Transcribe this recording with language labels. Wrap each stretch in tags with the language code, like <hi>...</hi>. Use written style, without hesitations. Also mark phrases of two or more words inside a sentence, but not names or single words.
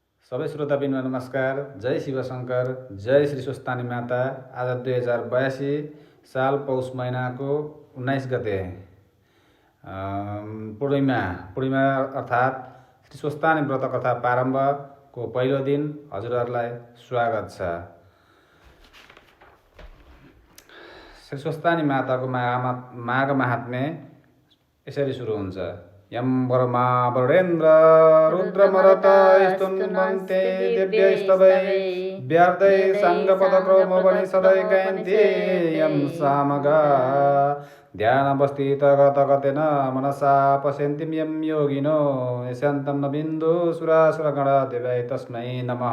<ne>सबै श्रोताबिनमा नमस्कार। जय शिवशंकर, जय श्री स्वस्तानी माता। आज 2082 साल पौष महिनाको 19 गते पूर्णिमा अर्थात् श्री स्वस्तानी व्रत कथा प्रारम्भको पहिलो दिन हजुरहरूलाई स्वागत छ। श्री स्वस्तानी माताको माघ महात्म्य यसरी सुरु हुन्छ।</ne> <sa>यम वर्मा वरेन्द्र रुद्रमरत स्तुन्वन्ते दिव्यस्तवै व्यार्दै सङ्गपदक्रमोपनि सदै गायन्ते यम सामगा ध्यानवस्थित गतगतेन मनसा पश्यन्ति यम योगिनो यस्यन्तं न बिन्दु सुरासुरगण देवाय तस्मै नमः।</sa>